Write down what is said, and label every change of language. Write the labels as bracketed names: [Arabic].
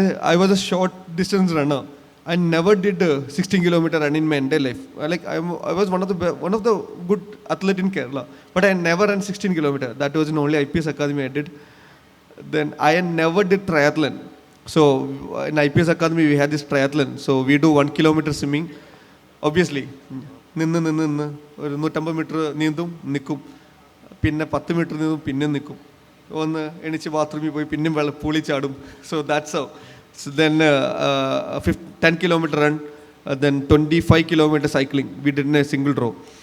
[English] I was a short distance runner. I never did a 16 kilometer run in my entire life. I was one of the good athlete in Kerala, but I never ran 16 kilometer. That was in only IPS Academy I did. Then I never did triathlon. So in IPS Academy we had this triathlon. So we do 1 kilometer swimming. [Malayalam] Obviously നിന്ന് ഒരു 150 metre നീന്തും, നിൽക്കും, പിന്നെ 10 metre നീന്തും, പിന്നെ നിൽക്കും, ഒന്ന് എണിച്ച് ബാത്റൂമിൽ പോയി പിന്നെയും പൂളി ചാടും. [English] So that's how. So then 10 kilometer run, then 25 kilometer cycling we did in a single row.